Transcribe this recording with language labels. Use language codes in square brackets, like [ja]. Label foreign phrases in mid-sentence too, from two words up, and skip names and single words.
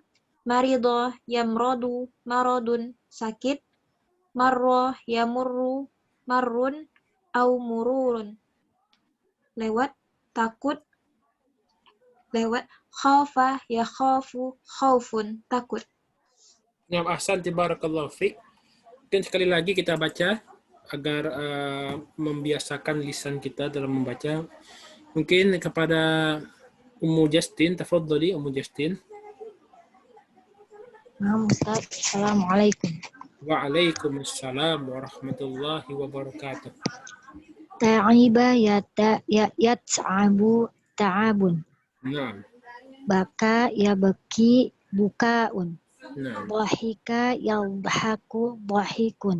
[ar] مرض يمرض مرض. [id] Sakit. [ar] مر يمر مر أو مرور. [id] Lewat. Takut. Lewat. [ar] خاف يخاف خوف. Takut. Yang أحسنت بارك الله فيك. [id] Mungkin sekali lagi kita baca agar membiasakan lisan kita dalam membaca. Mungkin kepada Ummu Justin, tafaddali Ummu Justin. Nah, Ustaz. [ar] Assalamualaikum. وعليكم السلام ورحمة الله وبركاته. تعب يتعب تعب. Naam. بكى يبكي بكاء. Naam. ضحك يضحك ضحك.